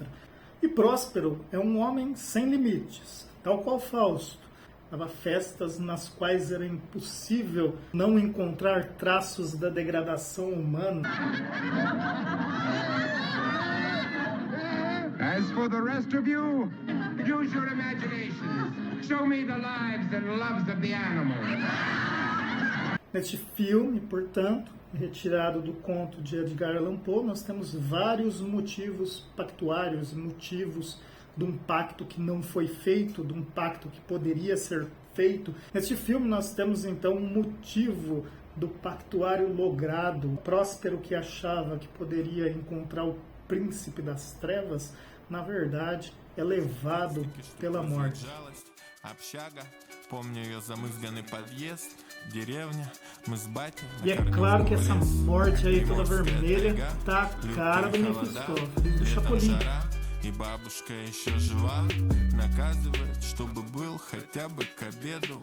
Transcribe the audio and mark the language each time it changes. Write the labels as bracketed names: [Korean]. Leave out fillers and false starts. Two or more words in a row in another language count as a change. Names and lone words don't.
[Portuguese] E Próspero é um homem sem limites, tal qual Fausto. Dava festas nas quais era impossível não encontrar traços da degradação humana. [English] As for the rest of you, use your imaginations. Show me the lives and loves of the animals. [Portuguese] Neste filme, portanto, retirado do conto de Edgar Allan Poe, nós temos vários motivos pactuários, motivos de um pacto que não foi feito, de um pacto que poderia ser feito. Neste filme nós temos então um motivo do pactuário logrado. Próspero, que achava que poderia encontrar o príncipe das trevas, na verdade é levado pela morte. E é claro que essa morte aí toda vermelha tá a cara do Mefistófeles, do Chapolin. [Russian] И бабушка еще жива, наказывает, чтобы был хотя бы к обеду